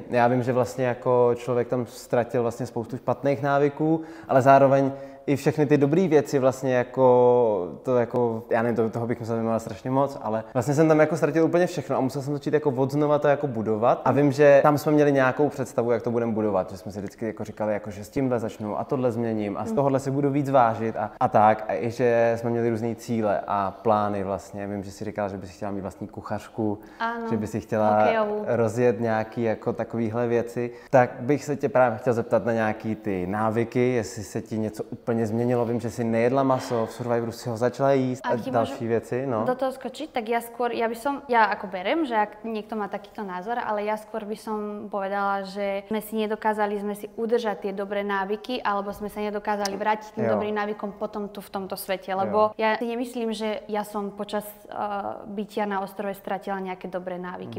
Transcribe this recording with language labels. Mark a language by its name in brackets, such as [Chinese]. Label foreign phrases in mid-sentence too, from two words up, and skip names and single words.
[Czech] Já vím, že vlastně jako člověk tam ztratil vlastně spoustu špatných návyků, ale zároveň i všechny ty dobré věci vlastně jako, já nevím, toho bych musel vyjmenovat strašně moc, ale vlastně jsem tam jako ztratil úplně všechno a musel jsem začít jako odznova to jako budovat a vím, že tam jsme měli nějakou představu, jak to budeme budovat, že jsme si vždycky jako říkali, jako, že s tímhle začnu a tohle změním a z tohohle si budu víc vážit a tak a i že jsme měli různé cíle a plány vlastně. Vím, že si říkala, že by si chtěla mít vlastní kuchařku, že by si chtěla rozjet nějaký jako takovýhle věci, tak bych se tě právě chtěl zeptat na nějaký ty návyky, jestli se ti něco úplně změnilo. Vím, že si nejedla maso, v Survivoru si ho začala jíst a další věci, no. [Slovak] Do toho skočiť, tak ja ako berem, že ak niekto má takýto názor, ale ja skôr by som povedala, že sme si udržať tie dobré návyky, alebo sme sa nedokázali vrátiť tým dobrým návykom potom tu v tomto svete, lebo ja si nemyslím, že ja som počas bytia na ostrove stratila nejaké dobré návyky.